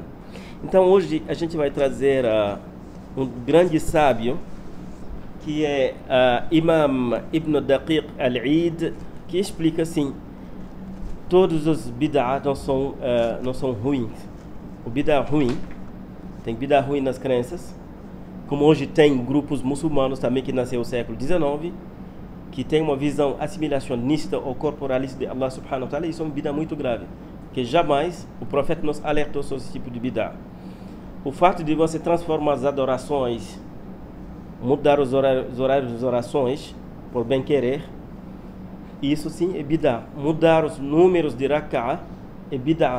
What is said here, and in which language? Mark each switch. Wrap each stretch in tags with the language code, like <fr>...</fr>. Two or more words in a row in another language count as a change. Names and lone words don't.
<pt>Então hoje a gente vai trazer um grande sábio, que é Imam Ibn Daqiq al-Eid, que explica assim: todos os bid'ah não são ruins. O bid'ah ruim, tem bid'ah ruim nas crenças, como hoje tem grupos muçulmanos também que nasceu no século XIX, que tem uma visão assimilacionista ou corporalista de Allah</pt> <ar>سبحانه وتعالى.</ar> <pt>Isso é um bid'ah muito grave, que jamais o profeta nos alertou sobre esse tipo de bid'ah. O fato de você transformar as adorações, mudar os horários das orações por bem querer, isso sim é bid'ah. Mudar os números de rak'ah é bid'ah.</pt>